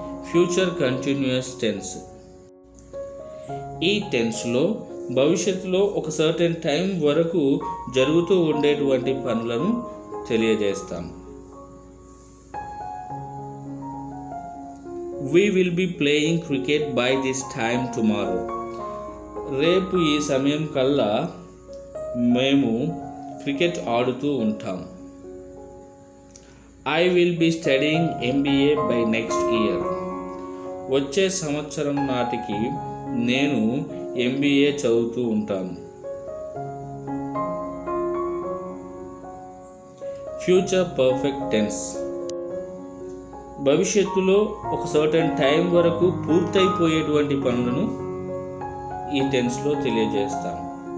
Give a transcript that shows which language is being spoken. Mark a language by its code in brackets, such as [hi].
[en] Future continuous tense. [te] ఈ టెన్స్లో భవిష్యత్తులో ఒక సర్టెన్ టైం వరకు జరుగుతూ ఉండేటువంటి పనులను తెలియజేస్తాం. [en] We will be playing cricket by this time tomorrow. [te] రేపు ఈ సమయం కల్లా మేము క్రికెట్ ఆడుతూ ఉంటాం. [en] I will be studying MBA by next year. [te] వచ్చే సంవత్సరం నాటికి నేను MBA చదువుతూ ఉంటాను. Future perfect tense. భవిష్యత్తులో ఒక సర్టెన్ టైం వరకు పూర్తయిపోయేటువంటి పనులను ఈ టెన్స్లో తెలియజేస్తాను.